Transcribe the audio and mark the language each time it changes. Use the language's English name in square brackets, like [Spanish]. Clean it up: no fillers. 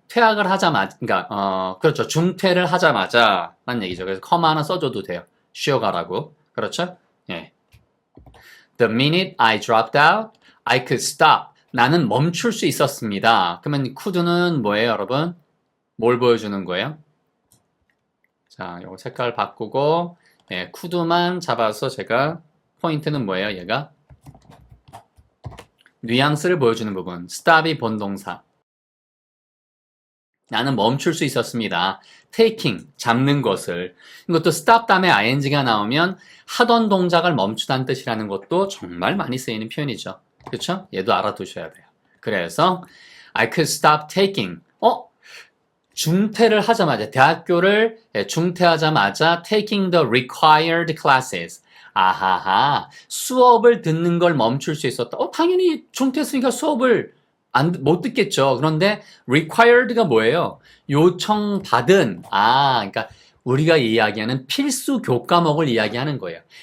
[Korean] 퇴학을 하자마자, 그러니까, 그렇죠. 중퇴를 하자마자 라는 얘기죠. 그래서 커마 하나 써줘도 돼요. 쉬어가라고. 그렇죠? 예. [English] The minute I dropped out, I could stop. [Korean] 나는 멈출 수 있었습니다. 그러면 could는 뭐예요, 여러분? 뭘 보여주는 거예요? 자, 요거 색깔 바꾸고, could만 잡아서 제가, 포인트는 뭐예요, 얘가? 뉘앙스를 보여주는 부분. stop이 본동사. 나는 멈출 수 있었습니다. taking, 잡는 것을. 이것도 stop 다음에 ing가 나오면 하던 동작을 멈추다는 뜻이라는 것도 정말 많이 쓰이는 표현이죠. 그렇죠? 얘도 알아두셔야 돼요. [English] 그래서 I could stop taking. [Korean] 중퇴를 하자마자, 대학교를 중퇴하자마자 [English] taking the required classes. [Korean] 아하하, 수업을 듣는 걸 멈출 수 있었다. 당연히 중퇴했으니까 수업을 못 듣겠죠. 그런데 required가 뭐예요? 요청받은, 그러니까 우리가 이야기하는 필수 교과목을 이야기하는 거예요.